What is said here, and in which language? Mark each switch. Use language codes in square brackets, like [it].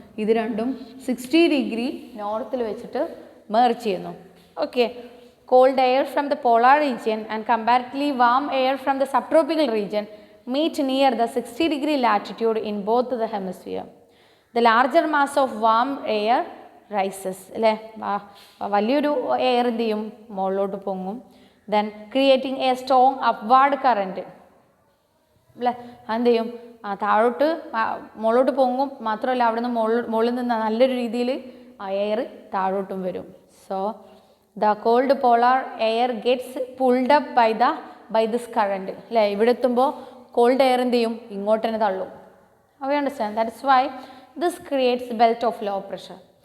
[ml] ഇത് രണ്ടും 60 ഡിഗ്രി നോർത്തിൽ വെച്ചിട്ട് മെർജ് ചെയ്യുന്നു. [en] Okay, cold air from the polar region and comparatively warm air from the subtropical region meet near the 60 degree latitude in both the hemisphere. The larger mass of warm air rises, [ml] അല്ലേ വലിയൊരു air എന്ത് ചെയ്യും മുകളിലോട്ട് പൊങ്ങും, [en] then creating a strong upward current. [ml] അല്ലേ അതെന്ത് ചെയ്യും താഴോട്ട് മുകളിലോട്ട് പൊങ്ങും, മാത്രമല്ല അവിടെ നിന്ന് മുകളിൽ നിന്ന് നല്ലൊരു രീതിയിൽ ആ എയർ താഴോട്ടും വരും. [en] So the cold polar air gets pulled up by this current. [ml] അല്ലേ ഇവിടെ എത്തുമ്പോൾ കോൾഡ് എയർ എന്ത് ചെയ്യും ഇങ്ങോട്ട് തന്നെ തള്ളും. [en] We understand? That is why this creates belt of low pressure.